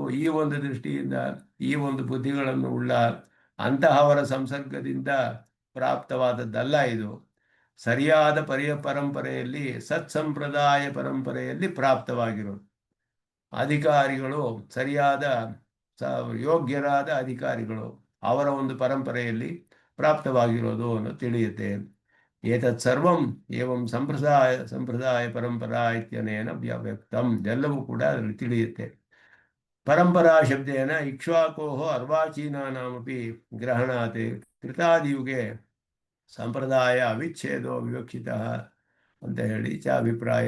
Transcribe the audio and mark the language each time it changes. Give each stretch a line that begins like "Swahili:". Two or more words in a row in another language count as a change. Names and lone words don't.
Kannada: ಈ ಒಂದು ದೃಷ್ಟಿಯಿಂದ ಈ ಒಂದು ಬುದ್ಧಿಗಳನ್ನು ಉಳ್ಳ ಅಂತಹವರ ಸಂಸರ್ಗದಿಂದ ಪ್ರಾಪ್ತವಾದದ್ದಲ್ಲ ಇದು. ಸರಿಯಾದ ಪರಂಪರೆಯಲ್ಲಿ ಸತ್ಸಂಪ್ರದಾಯ ಪರಂಪರೆಯಲ್ಲಿ ಪ್ರಾಪ್ತವಾಗಿರೋದು. ಅಧಿಕಾರಿಗಳು ಸರಿಯಾದ ಯೋಗ್ಯರಾದ ಅಧಿಕಾರಿಗಳು ಅವರ ಒಂದು ಪರಂಪರೆಯಲ್ಲಿ ಪ್ರಾಪ್ತವಾಗಿರೋದು ಅನ್ನೋದು ತಿಳಿಯುತ್ತೆ.
Sanskrit: ಏತತ್ ಸರ್ವಂ ಏವಂ ಸಂಪ್ರದಾಯ ಪರಂಪರಾ ಇತ್ಯನೇನ ವ್ಯಕ್ತಂ.
Kannada: ಎಲ್ಲವೂ ಕೂಡ ಅದರಲ್ಲಿ ತಿಳಿಯುತ್ತೆ.
Sanskrit: ಪರಂಪರಾ ಶಬ್ದೇನ ಇಕ್ಷ್ವಾಕೋಹ ಅರ್ವಾಚೀನಾನಾಮಪಿ ಗ್ರಹಣಾತ್ ಕೃತಾದಿಯುಗೆ ಸಂಪ್ರದಾಯ ಅವಿಚ್ಛೇದೋ ವಿವಕ್ಷಿತ
Kannada: ಅಂತ ಹೇಳಿ ಅಭಿಪ್ರಾಯ.